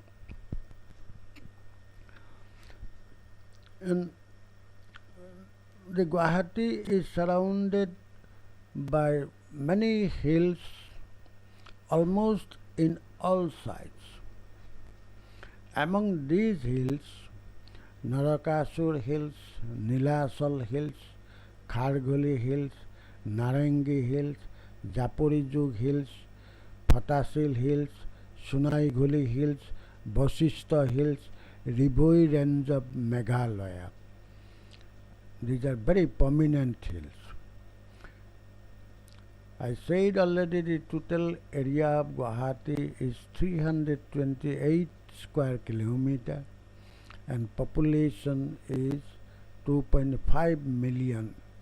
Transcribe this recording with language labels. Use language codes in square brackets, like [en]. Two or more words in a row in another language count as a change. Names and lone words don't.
[en] And the Guwahati is surrounded by many hills, almost in all sides. Among these hills, Narakasur Hills, Nilasal Hills, Khargoli Hills, Narangi Hills, Japorizug Hills, Phatasil Hills, Sunaigoli Hills, Vasishta Hills, Riboi range of Meghalaya. These are very prominent hills. I said already the total area of Guwahati is 328 square kilometer and population is 2.5 million.